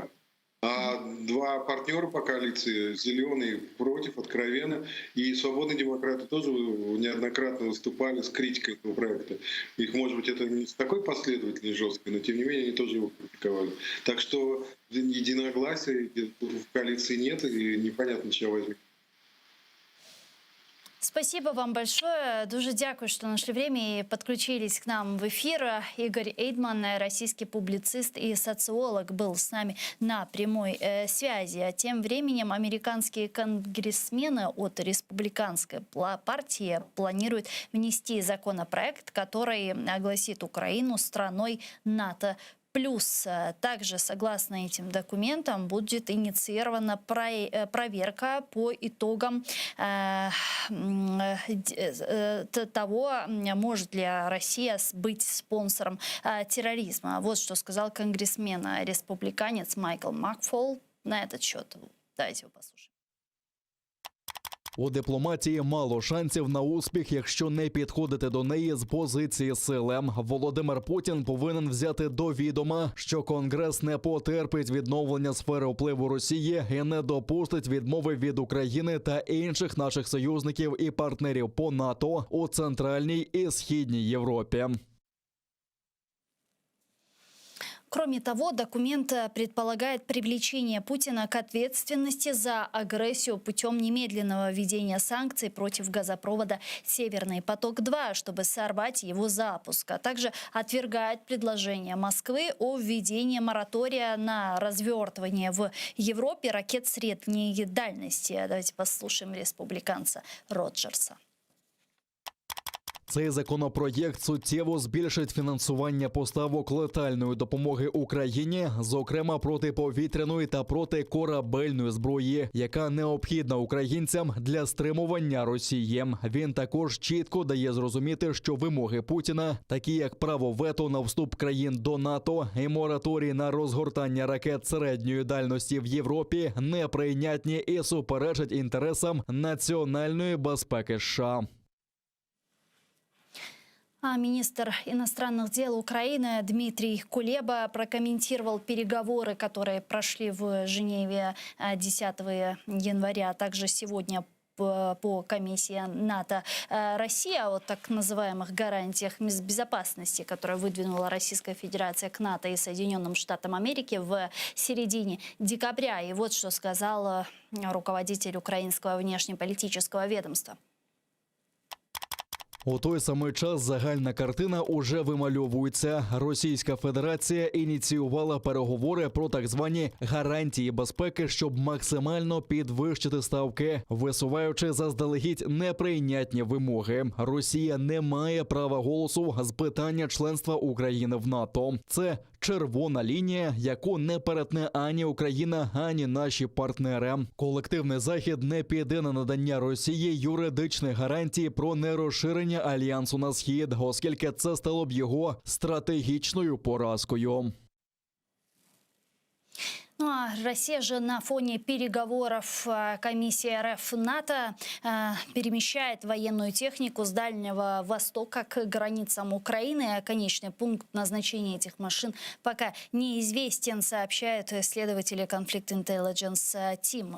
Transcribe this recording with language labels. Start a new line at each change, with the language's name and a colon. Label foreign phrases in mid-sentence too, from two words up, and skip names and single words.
Russian: А два партнера по коалиции, «Зеленые» против, откровенно, и «Свободные демократы» тоже неоднократно выступали с критикой этого проекта. Их, может быть, это не с такой последовательной жесткой, но тем не менее они тоже его критиковали. Так что единогласия в коалиции нет, и непонятно, чего возьмет. Спасибо вам большое.
Ukrainian: Дуже дякую,
Russian: что нашли время и подключились к нам в эфир. Игорь Эйдман, российский публицист и социолог, был с нами на прямой связи. А тем временем американские конгрессмены от республиканской партии планируют внести законопроект, который огласит Украину страной НАТО. Плюс также, согласно этим документам, будет инициирована проверка по итогам того, может ли Россия быть спонсором терроризма. Вот что сказал конгрессмен-республиканец Майкл Макфол на этот счет. Давайте его послушаем.
Ukrainian: У дипломатії мало шансів на успіх, якщо не підходити до неї з позиції сили. Володимир Путін повинен взяти до відома, що Конгрес не потерпить відновлення сфери впливу Росії і не допустить відмови від України та інших наших союзників і партнерів по НАТО у Центральній і Східній Європі.
Russian: Кроме того, документ предполагает привлечение Путина к ответственности за агрессию путем немедленного введения санкций против газопровода «Северный поток-2», чтобы сорвать его запуск. А также отвергает предложение Москвы о введении моратория на развертывание в Европе ракет средней дальности. Давайте послушаем республиканца Роджерса.
Ukrainian: Цей законопроєкт суттєво збільшить фінансування поставок летальної допомоги Україні, зокрема протиповітряної та протикорабельної зброї, яка необхідна українцям для стримування Росії. Він також чітко дає зрозуміти, що вимоги Путіна, такі як право вето на вступ країн до НАТО і мораторій на розгортання ракет середньої дальності в Європі, неприйнятні і суперечать інтересам національної безпеки США.
Russian: А министр иностранных дел Украины Дмитрий Кулеба прокомментировал переговоры, которые прошли в Женеве 10 января, а также сегодня по комиссии НАТО-Россия о так называемых гарантиях безопасности, которые выдвинула Российская Федерация к НАТО и Соединенным Штатам Америки в середине декабря. И вот что сказал руководитель украинского внешнеполитического ведомства.
Ukrainian: У той самий час загальна картина уже вимальовується. Російська Федерація ініціювала переговори про так звані гарантії безпеки, щоб максимально підвищити ставки, висуваючи заздалегідь неприйнятні вимоги. Росія не має права голосу з питання членства України в НАТО. Це червона лінія, яку не перетне ані Україна, ані наші партнери. Колективний Захід не піде на надання Росії юридичних гарантій про нерозширення альянсу на схід, оскільки це стало б його стратегічною поразкою.
Russian: Ну а Россия же на фоне переговоров комиссии РФ НАТО перемещает военную технику с Дальнего Востока к границам Украины. Конечный пункт назначения этих машин пока неизвестен, сообщают исследователи Conflict Intelligence Team.